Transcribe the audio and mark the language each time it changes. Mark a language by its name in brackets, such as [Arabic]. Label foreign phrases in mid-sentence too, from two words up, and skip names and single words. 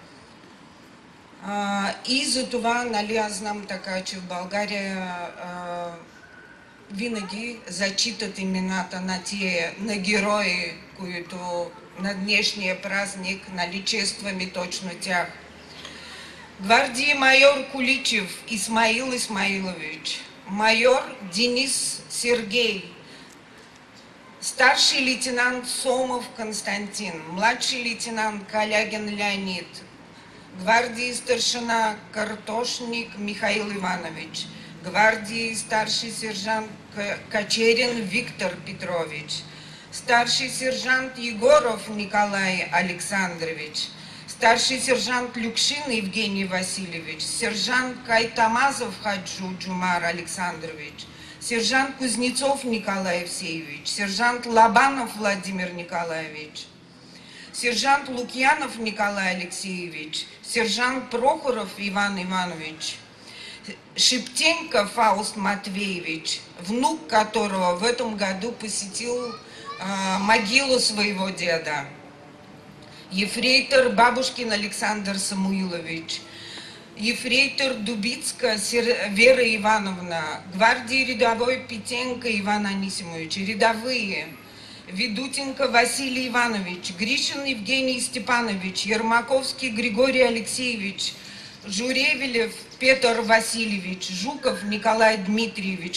[Bulgarian] И за това, аз знам така, че в България винаги зачитат имената на герои, които на днешния празник честваме точно тях. [Russian] Гвардии майор Куличев Исмаил Исмаилович, майор Денис Сергей, старший лейтенант Сомов Константин, младший лейтенант Калягин Леонид, гвардии старшина Картошник Михаил Иванович, гвардии старший сержант Кочерин Виктор Петрович, старший сержант Егоров Николай Александрович, старший сержант Люкшин Евгений Васильевич, сержант Кайтамазов Хаджу Джумар Александрович, сержант Кузнецов Николай Евсеевич, сержант Лобанов Владимир Николаевич, сержант Лукьянов Николай Алексеевич, сержант Прохоров Иван Иванович, Шептенко Фауст Матвеевич, внук которого в этом году посетил могилу своего деда, ефрейтор Бабушкин Александр Самуилович, ефрейтор Дубицка Вера Ивановна, гвардии рядовой Петенко Иван Анисимович, рядовые Ведутенко Василий Иванович, Гришин Евгений Степанович, Ермаковский Григорий Алексеевич, Журевелев Петр Васильевич, Жуков Николай Дмитриевич,